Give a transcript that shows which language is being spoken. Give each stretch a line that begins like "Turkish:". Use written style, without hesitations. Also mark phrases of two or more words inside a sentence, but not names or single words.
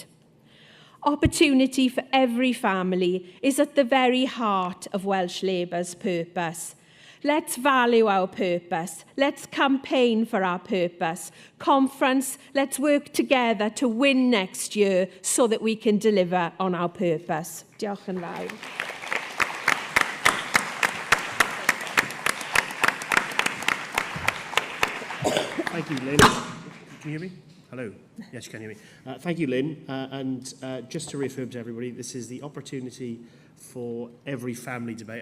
English: Opportunity for every family is at the very heart of Welsh Labour's purpose. Let's value our purpose. Let's campaign for our purpose. Conference, let's work together to win next year so that we can deliver on our purpose.
Welsh: Diolch yn fawr.
English: Thank you, Lynn. Can you hear me? Hello. Yes, you can hear me. Thank you, Lynn. Just to reaffirm to everybody, this is the opportunity for every family debate.